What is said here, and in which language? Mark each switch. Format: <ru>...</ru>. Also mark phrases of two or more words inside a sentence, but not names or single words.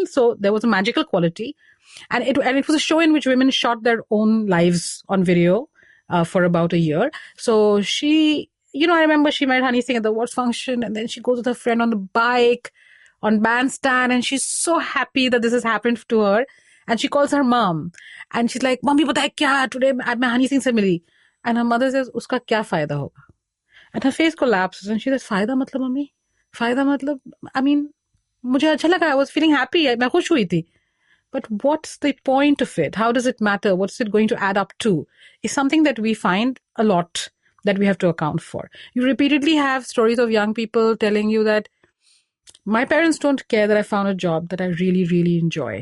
<en>So there was a magical quality. And it was a show in which women shot their own lives on video for about a year. So she, I remember she met Honey Singh at the awards function, and then she goes with her friend on the bike, on bandstand, and she's so happy that this has happened to her. And she calls her mom, and she's like, "Mommy,</en> <hi>बता है क्या? Today main Honey Singh se mili."</hi> <en>And her mother says,</en> <hi>"उसका क्या फ़ायदा होगा?"</hi> <en>And her face collapses, and she says,</en> <hi>"फ़ायदा मतलब,</hi> <en>mommy?</en> <hi>फ़ायदा मतलब?</hi> <en>I mean,</en> <hi>मुझे अच्छा लगा.</hi> <en>I was feeling happy.</en> <hi>मैं ख़ुश हुई थी.</hi> <en>But what's the point of it? How does it matter? What's it going to add up to? Is something that we find a lot that we have to account for. You repeatedly have stories of young people telling you that my parents don't care that I found a job that I really, really enjoy.</en>